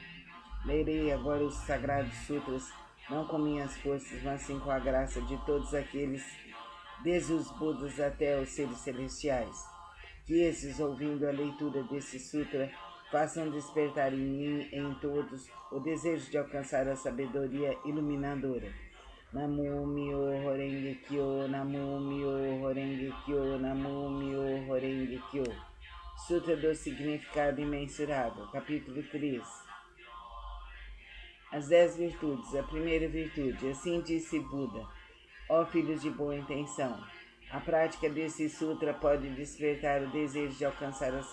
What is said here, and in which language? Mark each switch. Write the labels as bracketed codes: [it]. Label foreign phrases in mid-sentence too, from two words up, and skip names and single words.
[pt] Lerei agora os sagrados sutras, não com minhas forças, mas sim com a graça de todos aqueles, desde os Budas até os seres celestiais. Que esses, ouvindo a leitura desse sutra, façam despertar em mim e em todos o desejo de alcançar a sabedoria iluminadora. [ja] 南無 妙法 蓮華 経、南無 妙法 蓮華 経、南無 妙法 蓮華 経. [pt] Sutra do Significado Imensurável, capítulo 3. As 10 virtudes. A primeira virtude. Assim disse Buda: ó filhos de boa intenção, a prática desse sutra pode despertar o desejo de alcançar a